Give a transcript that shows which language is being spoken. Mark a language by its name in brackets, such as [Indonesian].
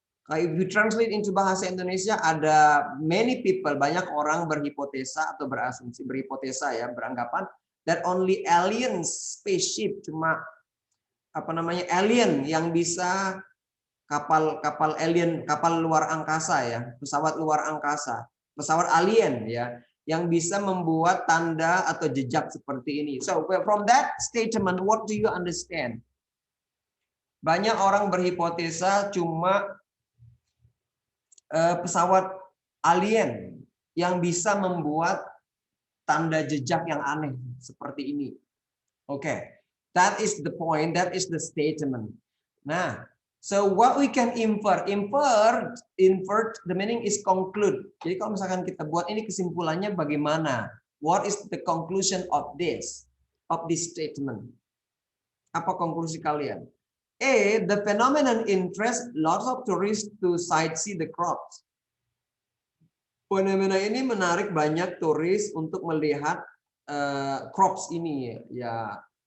[English] If you translate into [Indonesian] bahasa Indonesia, ada [English] many people, [Indonesian] banyak orang berhipotesa atau berasumsi, berhipotesa ya, beranggapan [English] that only alien spaceship, [Indonesian] cuma apa namanya, alien yang bisa kapal alien, kapal luar angkasa ya, pesawat luar angkasa, pesawat alien ya, yang bisa membuat tanda atau jejak seperti ini. [English] So from that statement, what do you understand? [Indonesian] Banyak orang berhipotesa cuma pesawat alien yang bisa membuat tanda jejak yang aneh seperti ini. Oke. [English] That is the point, that is the statement. Nah, so what we can infer, the meaning is conclude. [Indonesian] Jadi kalau misalkan kita buat ini kesimpulannya bagaimana? [English] What is the conclusion of this statement? [Indonesian] Apa konklusi kalian? [English] A, the phenomenon interest lots of tourists to sightsee the crops. [Indonesian] Fenomena ini menarik banyak turis untuk melihat crops ini ya.